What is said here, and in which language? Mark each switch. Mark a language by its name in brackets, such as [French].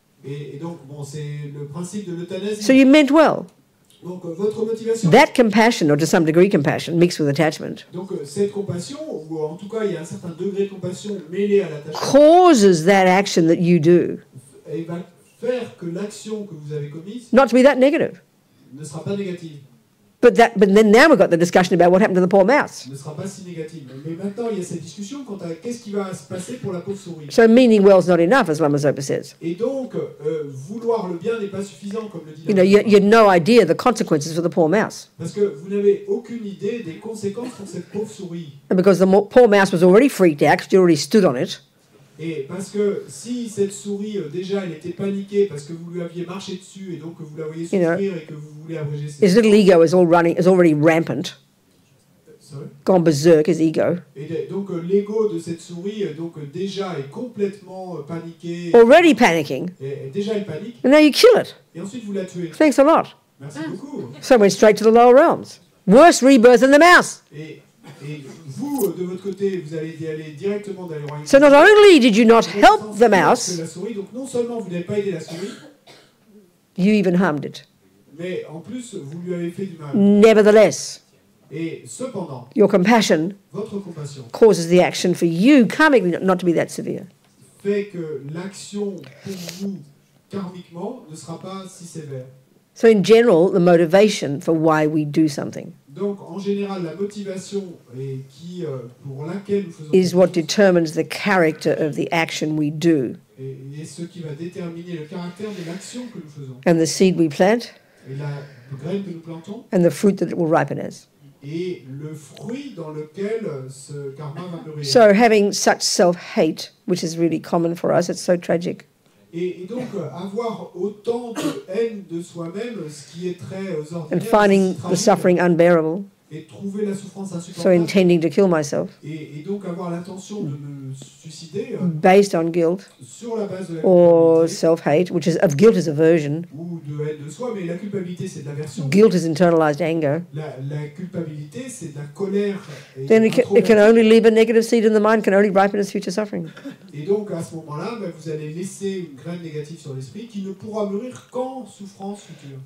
[French] Et donc, bon, c'est le principe de l'euthanasie. [English] So you meant well. [French] Donc, votre motivation... [English] That compassion, or to some degree compassion, mixed with attachment, [French] Donc, cette compassion, ou en tout cas, il y a un certain degré de compassion mêlé à l'attachement, [English] causes that action that you do [French] et va faire que l'action que vous avez commise [English] not to be that negative. [French] ne sera pas négative. [English] But then now we've got the discussion about what happened to the poor mouse. [French] Ne sera pas si négative. Mais maintenant, il y a cette discussion quant à qu'est-ce qui va se passer pour la pauvre souris. [English] So meaning well is not enough, as Lama Zopa says. [French] Et donc, vouloir le bien n'est pas suffisant, comme le dit [English] You know, you had no idea the consequences for the poor mouse. [French] Parce que vous n'avez aucune idée des conséquences pour cette pauvre souris. [English] And because the poor mouse was already freaked out, because you already stood on it, [French] Et parce que si cette souris, déjà, elle était paniquée parce que vous lui aviez marché dessus et donc que vous la voyez souffrir et que vous voulez abréger ses... [English] his little ego is already rampant, Sorry. gone berserk, his ego, [French] Et donc l'ego de cette souris donc déjà est complètement paniqué. [English] already panicking, [French] Et déjà elle panique. [English] and now you kill it. [French] Et ensuite vous la tuez. [English] Thanks a lot. [French] Merci beaucoup. [English] So it went straight to the lower realms. Worse rebirth than the mouse. [French] Et vous, de votre côté, vous allez y aller directement dans les royaumes. [English] So not only did you not help the mouse, [French] La souris, donc non seulement vous n'avez pas aidé la souris, [English] you even harmed it. [French] mais en plus vous lui avez fait du mal. [English] Nevertheless, [French] Et cependant, [English] your compassion [French] votre compassion [English] causes the action for you karmically not to be that severe. [French] fait que l'action pour vous, karmiquement, ne sera pas si sévère. [English] So in general, the motivation for why we do something [French] Donc, en général, la motivation pour laquelle nous faisons [English] is what determines the character of the action we do. [French] et ce qui va déterminer le caractère de l'action que nous faisons. [English] And the seed we plant [French] Et la graine que nous plantons [English] and the fruit that it will ripen as. [French] et le fruit dans lequel ce karma va mûrir. [English] So having such self-hate, which is really common for us, it's so tragic. [French] Et donc, avoir autant de haine de soi-même, ce qui est très ordinaire, [English] And finding the suffering unbearable, [French] et trouver la souffrance [English] so [French] insupportable, [English] intending to kill myself [French] et donc avoir l'intention de me suicider [English] based on guilt [French] sur la base de la [English] or [French] culpabilité, [English] self-hate, which is of guilt is aversion. [French] ou de haine de soi, mais la culpabilité c'est de l'aversion. [English] Guilt is internalized anger. [French] La culpabilité c'est de la colère. Et, [English] Then it can only leave a negative seed in the mind, can only ripen as future suffering. [French] et donc à ce moment-là, vous allez laisser une graine négative sur l'esprit qui ne pourra mûrir qu'en souffrance future.